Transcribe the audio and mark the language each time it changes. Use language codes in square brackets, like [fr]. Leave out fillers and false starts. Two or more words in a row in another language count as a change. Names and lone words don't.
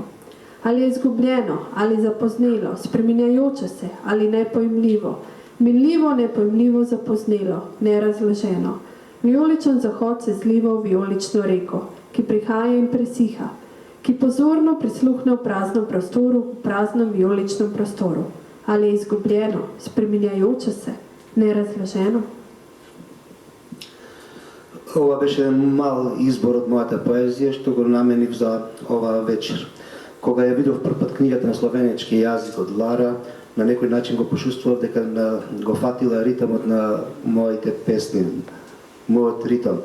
[sl] Ali je izgubljeno, ali zapoznelo, spreminjajoče se, ali nepojmljivo, minljivo, nepojmljivo zapoznelo, nerazloženo. Vijoličen zahod se zliva v vijolično reko, ki prihaja in presiha, ki pozorno prisluhne v praznem prostoru, v praznem vijoličnem prostoru. Ali je izgubljeno, spreminjajoče se, nerazloženo? [mk] Ова беше мал избор од мојата поезија што го наменив за оваа вечер. Кога ја видов првпат книгата на словенечки јазик од Лара, на некој начин го почувствував дека го фатила ритмот на моите песни, мојот ритм.